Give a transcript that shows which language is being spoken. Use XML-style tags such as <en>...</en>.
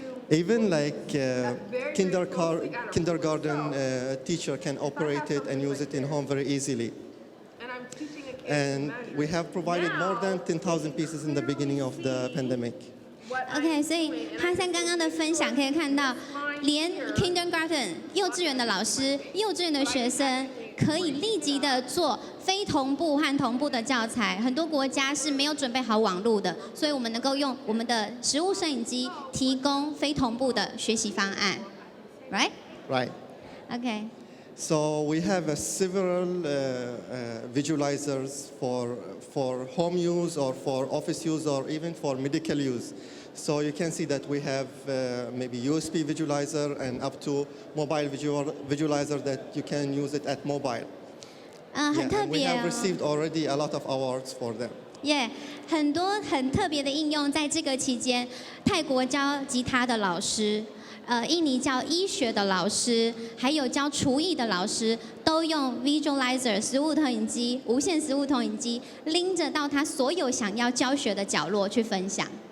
<en>Even like kindergarten teacher can operate it and use it in home very easily. And we have provided more than 10,000 pieces in the beginning of the pandemic.</en> <zh>OK， 所以哈桑刚刚的分享可以看到，连 Kindergarten 幼稚园的老师、幼稚园的学生可以立即的做非同步和同步的教材。很多国家是没有准备好网络的，所以我们能够用我们的实物摄影机提供非同步的学习方案 ，right？</zh> <en>Right. OK。 So we have several visualizers for home use or for office use or even for medical use. So you can see that we have maybe USB visualizer and up to mobile visualizer that you can use it at mobile.</en> <zh>很特</zh> <en>And we</en> <zh>别</zh> <en>have 哦。 received already a lot of awards for them.</en> <zh>很多很特别的应用，在这个期间，泰国教吉他的老师。印尼教医学的老师，还有教厨艺的老师，都用 Visualizer 实物投影机、无线实物投影机，拎着到他所有想要教学的角落去分享。</zh>